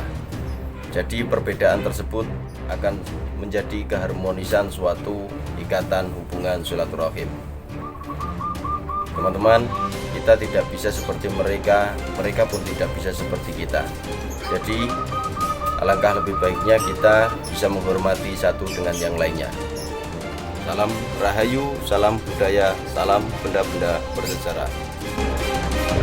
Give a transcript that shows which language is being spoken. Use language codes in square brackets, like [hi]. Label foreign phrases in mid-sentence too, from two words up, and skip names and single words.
[id] Jadi perbedaan tersebut akan menjadi keharmonisan suatu ikatan hubungan silaturahim. Teman-teman, kita tidak bisa seperti mereka, mereka pun tidak bisa seperti kita. Jadi alangkah lebih baiknya kita bisa menghormati satu dengan yang lainnya. Salam Rahayu, salam budaya, salam benda-benda bersejarah.